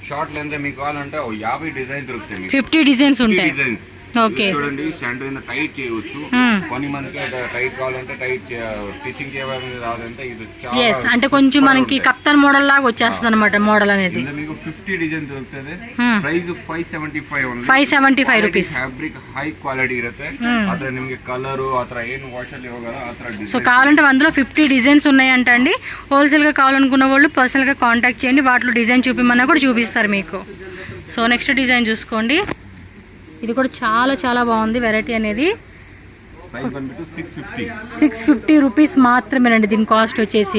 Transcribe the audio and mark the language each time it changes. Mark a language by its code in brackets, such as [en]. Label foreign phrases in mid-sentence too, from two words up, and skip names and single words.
[te] 50 డిజైన్స్ ఉంటాయి. ఓకే చూడండి షంట్ టైట్ చేయవచ్చు. కొన్ని మనకి టైట్ కావాలంటే [en] tight stitching [te] చేయాలని రాదంటే ఇది చాలా అంటే కొంచెం మనకి [en] kaftan model [te] లాగా వచ్చేస్తుంది అనమాట. మోడల్ అనేది మీకు 50 డిజైన్ దొరుకుతుంది. [en] price 575 only. 575 ರೂಪೀಸ್. fabric high quality [kn] ಇರುತ್ತೆ. ಅದ್ರ ನಿಮಗೆ ಕಲರ್ ಆತರ ಏನು ವಾಶ್ ಅಲ್ಲಿ ಹೋಗಲ್ಲ ಆತರ ಡಿಸೈನ್. [te] సో కావాలంటే అందులో 50 డిజైన్స్ ఉన్నాయంట అండి. హోల్సేల్ గా కావాలనుకున్న వాళ్ళు పర్సనల్ గా కాంటాక్ట్ చేయండి. వాటిలో డిజైన్ చూపిమన్నా కూడా చూపిస్తారు మీకు. సో [en] next design [te] చూసుకోండి. ఇది కూడా చాలా చాలా బాగుంది వెరైటీ అనేది. 650 రూపీస్ మాత్రమేనండి దీని కాస్ట్ వచ్చేసి.